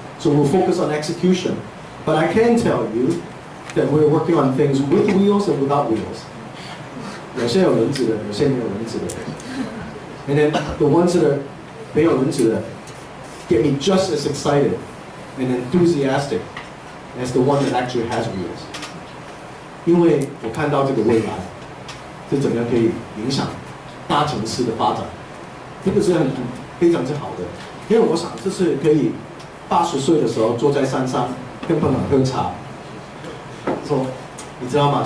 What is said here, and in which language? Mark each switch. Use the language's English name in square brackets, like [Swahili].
[English] So we'll focus on execution. But I can tell you that we're working on things with wheels and without wheels. [Chinese] 有些有轮子的，有些没有轮子的。 [English] And then the ones that are [Chinese] 没有轮子的 [English] get me just as excited and enthusiastic as the one that actually has wheels. [Chinese] 因为我看到这个未来是怎么样可以影响大城市的发展，这个是非常之好的。因为我想这是可以80岁的时候坐在山上跟朋友喝茶，说你知道吗？